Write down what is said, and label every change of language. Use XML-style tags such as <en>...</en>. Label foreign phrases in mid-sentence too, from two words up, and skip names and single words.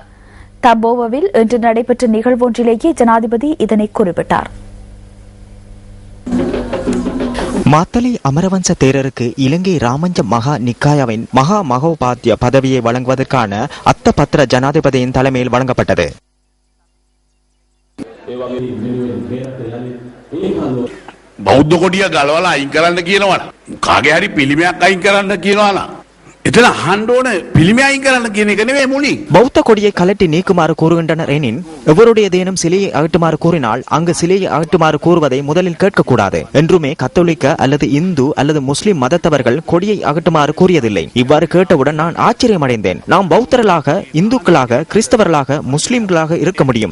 <ta>தம்போவில் இன்று நடைபெற்ற நிகழ்வொன்றிலேயே ஜனாதிபதி இதனை குறிப்பிட்டார். மாத்தளை அமரவன்ச தேரருக்கு இலங்கை ராமஞ்ச மகா நிக்காயாவின் மகா மகோபாத்திய பதவியை வழங்குவதற்கான அத்த பத்திர ஜனாதிபதியின் தலைமையில் வழங்கப்பட்டது.</ta> <si>බෞද්ධ කොටිය ගලවලා අයින් කරන්න කියනවනම් කාගේ හරි පිළිමයක් අයින් කරන්න කියනවනම් එතන අහන්න ඕන පිළිමය අයින් කරන්න කියන එක නෙවෙයි මුලින්.</si> <ta>பௌத்த கொடியை கலட்டி நீக்குமாறு கூறுகின்றனர் எனின் எவருடையதேனும் சிலையை அகற்றுமாறு கூறினால் அங்கு சிலையை அகற்றுமாறு கூறுவதை முதலில் கேட்கக்கூடாது. என்றுமே கத்தோலிக்க அல்லது இந்து அல்லது முஸ்லிம் மதத்தவர்கள் கொடியை அகற்றுமாறு கூறியதில்லை. இவ்வாறு கேட்டவுடன் நான் ஆச்சரியமடைந்தேன். நாம் பௌத்தர்களாக, இந்துக்களாக, கிறிஸ்தவர்களாக, முஸ்லிம்களாக இருக்க முடியும்.</ta>